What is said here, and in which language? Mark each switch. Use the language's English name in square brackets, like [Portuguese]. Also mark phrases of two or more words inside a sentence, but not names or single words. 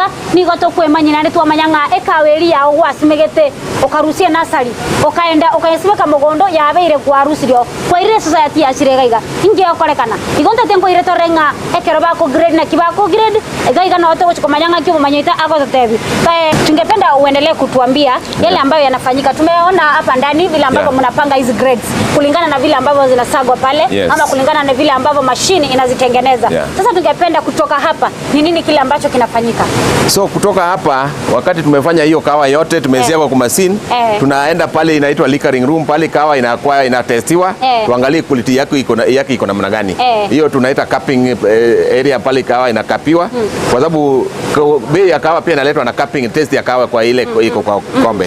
[Gusii] nigo to kwemanyina ne twamanyanga ekaweri ya wasimegete okarusia nasari okaenda okayesimeka mugondo yabeire kwa rusirio kwa ire society ya chirega inge okorekana igonta tenko ire torenga ekero bako grade na kibako grade gaiga na oto kumanyanga kibo manyita ako tebi [Swahili] tungependa uendelee kutuambia yale ambayo yanafanyika tumeona hapa ndani vile ambavyo mnapanga hizi grades kulingana na vile ambavyo zinasagwa pale ama kulingana na vile ambavyo mashine inazitengeneza sasa tungependa kutoka hapa ni nini kile ambacho kinafanyika so kutoka hapa wakati tumefanya hiyo kawa yote tumesiaga kwa machine tunaenda pale inaitwa [English] liquoring room [Swahili] pale kawa inakuwa inatestiwa tuangalie quality yake iko namna gani hiyo tunaita [English] capping area [Swahili] pale kawa inakapiwa kwa Kwa sababu bei ya kahawa pia inaletwa na cupping, taste ya kahawa kwa ile iko kwa kombe.